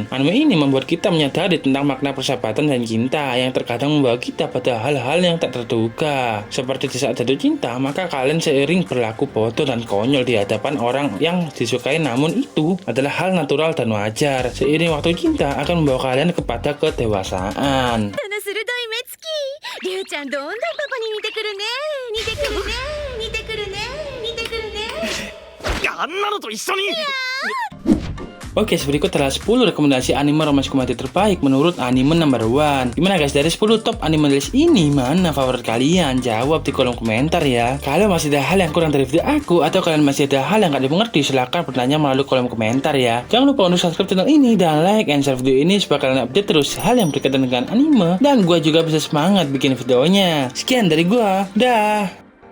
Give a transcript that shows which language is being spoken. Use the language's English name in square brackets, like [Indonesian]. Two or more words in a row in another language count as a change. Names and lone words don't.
[Indonesian] Anime ini membuat kita menyadari tentang makna persahabatan dan cinta yang terkadang membawa kita pada hal-hal yang tak terduga. Seperti di saat jatuh cinta, maka kalian seiring berlaku bodoh dan konyol di hadapan orang yang disukai, namun itu adalah hal natural dan wajar. Seiring waktu cinta akan membawa kalian kepada kedewasaan. [Japanese] その鋭い目つき。りゅうちゃんどんどんパパに似てくるね。似てくるね。似てくるね。似てくるね。あんなのと一緒に [Indonesian] Oke, berikut adalah 10 rekomendasi anime romance komedi terbaik menurut Anime Number 1. Gimana guys, dari 10 [English] top anime list [Indonesian] ini, mana favorit kalian? Jawab di kolom komentar ya. Kalau masih ada hal yang kurang dari video aku, atau kalian masih ada hal yang gak dimengerti, silahkan bertanya melalui kolom komentar ya. Jangan lupa untuk subscribe channel ini dan [English] like and share [Indonesian] video ini supaya kalian update terus hal yang berkaitan dengan anime, dan gue juga bisa semangat bikin videonya. Sekian dari gue, dah.